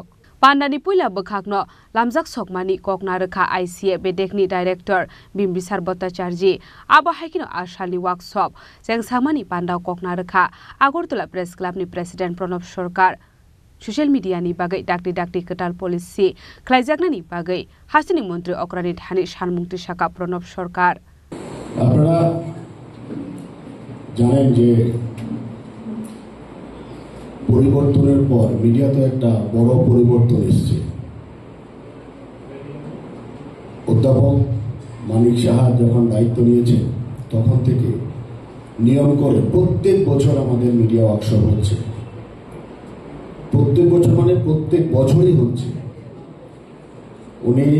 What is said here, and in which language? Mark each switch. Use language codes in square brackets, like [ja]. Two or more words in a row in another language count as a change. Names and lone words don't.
[trp] Pandani Puila Bakhakno, Lamjak Sokmani Kokna Rakha ICA Bedek ni Director Bimbisar Bhattacharya, Abo Haikino Ashali Workshop, Jangsamani Pandao Kokna Rakha, Agortola Press Club ni President Pranab Sarkar. [en] Social media [trp] ni bagai dakti ketal polisi Klaizak ni bagai hasini Mantri Okrani Thani Shanmukti Shaka Pranab Sarkar [bn] আপনারা জানেন যে পরিবর্তনের পর মিডিয়াতে একটা বড় পরিবর্তন এসেছে অধ্যাপক মানিক সাহা যখন দায়িত্ব নিয়েছেন তখন থেকে নিয়ম করে প্রত্যেক বছর আমাদের [en] media workshop [bn] হচ্ছে প্রত্যেক বছর মানে প্রত্যেক বছরই হচ্ছে উনি